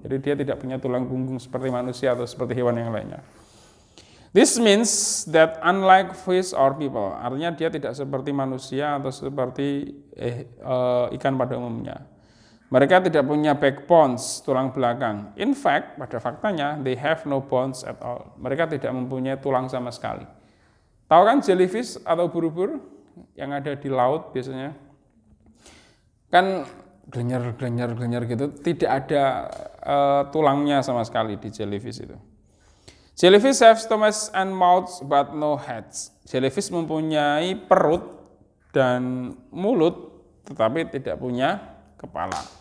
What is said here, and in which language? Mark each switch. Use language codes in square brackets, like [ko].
[id] Jadi dia tidak punya tulang punggung seperti manusia atau seperti hewan yang lainnya. [en] This means that unlike fish or people, [id] artinya dia tidak seperti manusia atau seperti ikan pada umumnya. Mereka tidak punya backbones, tulang belakang. [en] In fact, [id] pada faktanya, [en] they have no bones at all. [id] Mereka tidak mempunyai tulang sama sekali. Tahu kan jellyfish atau ubur-ubur yang ada di laut biasanya? Kan glenyer gitu, tidak ada tulangnya sama sekali di jellyfish itu. [en] Jellyfish have stomachs and mouths but no heads. [id] Jellyfish mempunyai perut dan mulut tetapi tidak punya kepala.